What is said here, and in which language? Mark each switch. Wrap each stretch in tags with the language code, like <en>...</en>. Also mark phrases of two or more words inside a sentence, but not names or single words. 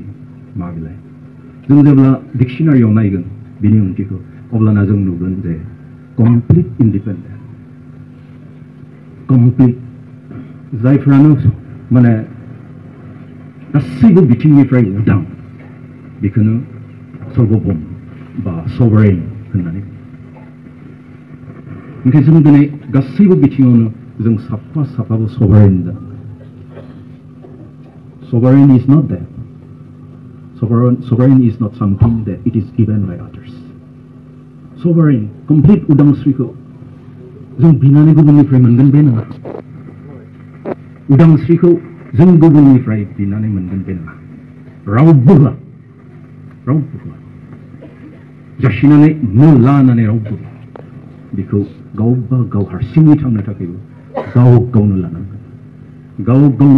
<brx>मा बिलाय जों जेब्ला डिक्सनारियाव नायगोन बिनि ओंथिखौ अब्लाना जों नुगोन जे</brx> <en>complete independent</en> <brx>कमप्लिट जायफ्रानो माने गासैबो बिथिंनिफ्राय उदां बेखौनो सर्वभौम बा सभारेन होननानै ओंखायनो जों दिनै गासैबो बिथिङावनो जों साफाबो सभारेन जानांगोन</brx> <en>sovereign is not that sovereign is not something that it is given by others sovereign complete</en> <brx>उदांस्रिखौ जों बिनानै गुबुननिफ्राय मोनगोन बे नङा उदांस्रिखौ जों गुबुननिफ्राय बिनानै मोनगोन बे नङा रावबो जासिनानै लानानै रावबो बेखौ गावबा गाव हारसिङै थांनो थाखायबो गावनो लानांगोन गावनो</brx>